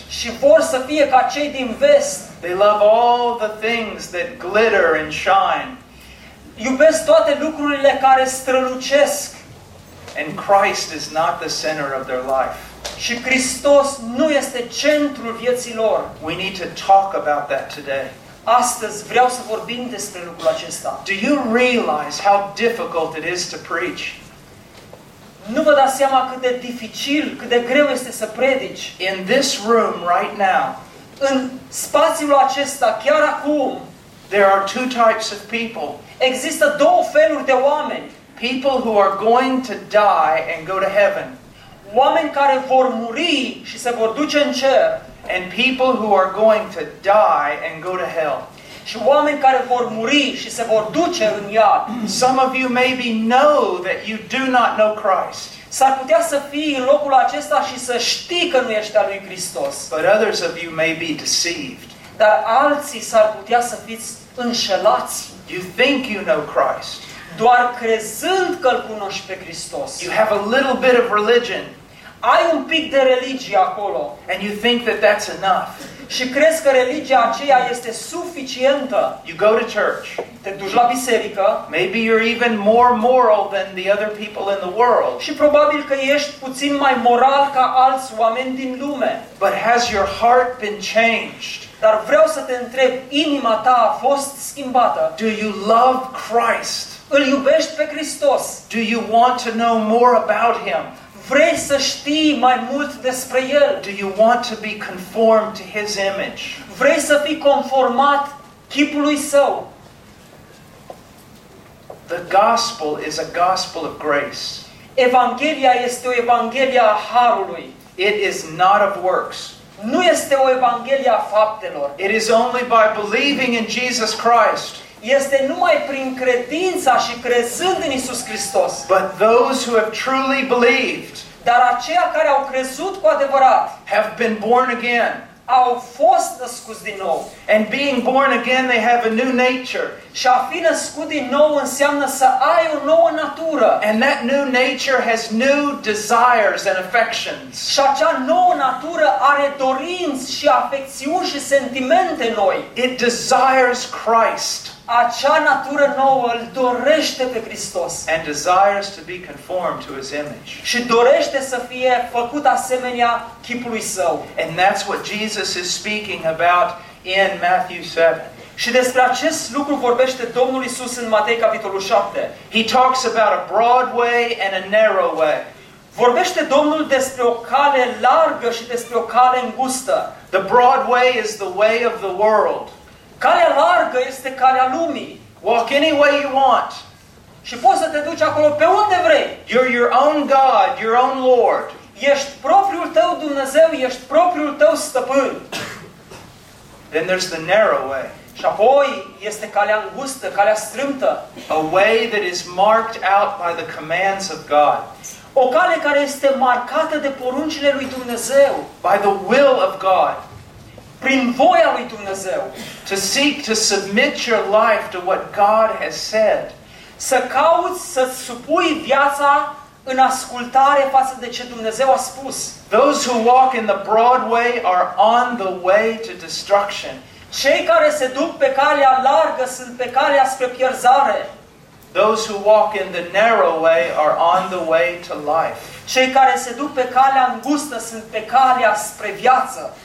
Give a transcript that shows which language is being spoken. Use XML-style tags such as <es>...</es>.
<ro>Și vor să fie ca cei din vest.</ro> <en>They love all the things that glitter and shine.</en> <ro>Iubesc toate lucrurile care strălucesc.</ro> <en>And Christ is not the center of their life.</en> <ro>Și Hristos nu este centrul vieții lor.</ro> <en>We need to talk about that today.</en> <ro>Astăzi vreau să vorbim despre lucrul acesta.</ro> <en>Do you realize how difficult it is to preach?</en> <ro>Nu vă dați seama cât de dificil, cât de greu este să predici.</ro> <en>In this room right now.</en> <ro>În spațiul acesta, chiar acum.</ro> <en>There are two types of people.</en> <ro>Există două feluri de oameni.</ro> <en>People who are going to die and go to heaven.</en> <ro>Oameni care vor muri și se vor duce în cer.</ro> <en>And people who are going to die and go to hell.</en> <ro>Și oameni care vor muri și se vor duce în iad.</ro> <en>Some of you maybe know that you do not know Christ.</en> <ro>S-ar putea să fii în locul acesta și să știi că nu ești al lui Hristos.</ro> <en>But others of you may be deceived.</en> <ro>Dar alții s-ar putea să fiți înșelați.</ro> <en>You think you know Christ.</en> <ro>Doar crezând că îl cunoști pe Hristos.</ro> <en>You have a little bit of religion.</en> <ro>Ai un pic de religie acolo.</ro> <en>And you think that that's enough.</en> <ro>Și crezi că religia aceea este suficientă.</ro> <en>You go to church.</en> <ro>Te duci la biserică.</ro> <en>Maybe you're even more moral than the other people in the world.</en> <ro>Și probabil că ești puțin mai moral ca alți oameni din lume.</ro> <en>But has your heart been changed?</en> <ro>Dar vreau să te întreb, inima ta a fost schimbată?</ro> <en>Do you love Christ?</en> <ro>Îl iubești pe Hristos?</ro> <en>Do you want to know more about him?</en> <ro>Vrei să știi mai mult despre el?</ro> <en>Do you want to be conformed to his image?</en> <ro>Vrei să fii conformat chipului său?</ro> <en>The gospel is a gospel of grace.</en> <ro>Evanghelia este o evanghelie a harului.</ro> <en>It is not of works.</en> <ro>Nu este o evanghelie a faptelor.</ro> <en>It is only by believing in Jesus Christ.</en> <ro>Este numai prin credința și crezând în Iisus Hristos.</ro> <en>But those who have truly believed,</en> <ro>dar aceia care au crezut cu adevărat,</ro> <en>have been born again,</en> <ro>au fost născuți din nou.</ro> <en>And being born again, they have a new nature.</en> <ro>Și a fi născut din nou înseamnă să ai o nouă natură.</ro> <en>And that new nature has new desires and affections.</en> <ro>Și acea nouă natură are dorinți și afecțiuni și sentimente noi.</ro> <en>It desires Christ.</en> <ro>Acea natură nouă îl dorește pe Hristos.</ro> <en>And desires to be conformed to his image.</en> <ro>Și dorește să fie făcut asemenea chipului său.</ro> <en>And that's what Jesus is speaking about in Matthew 7.</en> <ro>Și despre acest lucru vorbește Domnul Iisus în Matei capitolul 7.</ro> <en>He talks about a broad way and a narrow way.</en> <ro>Vorbește Domnul despre o cale largă și despre o cale îngustă.</ro> <en>The broad way is the way of the world.</en> <ro>Calea largă este calea lumii.</ro> <en>Walk any way you want.</en> <ro>Și poți să te duci acolo pe unde vrei.</ro> <en>You're your own God, your own Lord.</en> <ro>Ești propriul tău Dumnezeu, ești propriul tău stăpân.</ro> <en>Then there's the narrow way.</en> <ro>Și apoi este calea îngustă, calea strâmtă.</ro> <en>A way that is marked out by the commands of God.</en> <ro>O cale care este marcată de poruncile lui Dumnezeu.</ro> <en>By the will of God.</en> <ro>Prin voia lui Dumnezeu.</ro> <en>To seek to submit your life to what God has said.</en> <ro>Să cauți să supui viața în ascultare față de ce Dumnezeu a spus.</ro> <en>Those who walk in the broad way are on the way to destruction.</en> <ro>Cei care se duc pe calea largă sunt pe calea spre pierzare.</ro> <en>Those who walk in the narrow way are on the way to life.</en> <ro>Cei care se duc pe calea îngustă sunt pe calea spre viață.</ro>